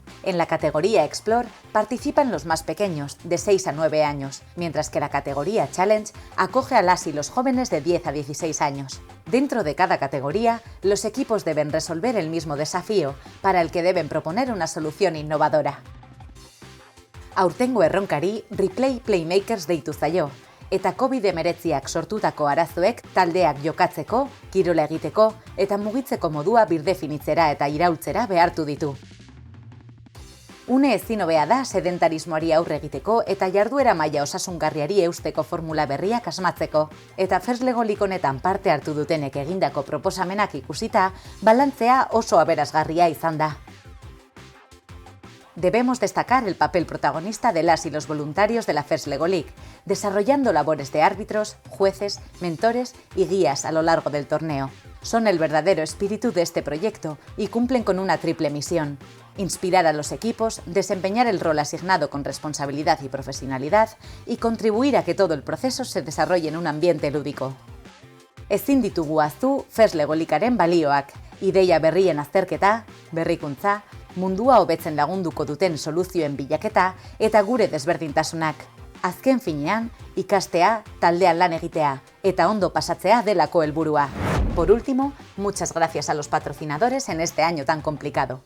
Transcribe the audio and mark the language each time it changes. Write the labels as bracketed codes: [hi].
[es] En la categoría Explore participan los más pequeños, de 6 a 9 años, mientras que la categoría Challenge acoge a las y los jóvenes de 10 a 16 años. Dentro de cada categoría, los equipos deben resolver el mismo desafío, para el que deben proponer una solución innovadora. [eu] Aurtengo erronkari Replay Playmakers deitu zaio, eta COVID-19ak sortutako arazoek taldeak jokatzeko, kirola egiteko eta mugitzeko modua birdefinitzera eta iraultzera behartu ditu. Une ezin hobea da sedentarismoari aurre egiteko eta jarduera maila osasungarriari eusteko formula berriak asmatzeko. Eta FERS Lego League honetan parte hartu dutenek egindako proposamenak ikusita, balantzea oso aberasgarria izan da. [es] Debemos destacar el papel protagonista de las y los voluntarios de la FERS Lego League, desarrollando labores de árbitros, jueces, mentores y guías a lo largo del torneo. Son el verdadero espíritu de este proyecto y cumplen con una triple misión: inspirar a los equipos, desempeñar el rol asignado con responsabilidad y profesionalidad y contribuir a que todo el proceso se desarrolle en un ambiente lúdico. [eu] Ezin ditugu ahaztu FERS Lego Leaguearen balioak, ideia berrien azterketa, berrikuntza, mundua hobetzen lagunduko duten soluzioen bilaketa eta gure desberdintasunak. Azken finean, ikastea, taldean lan egitea eta ondo pasatzea delako helburua. [es] Por último, muchas gracias a los patrocinadores en este año tan complicado.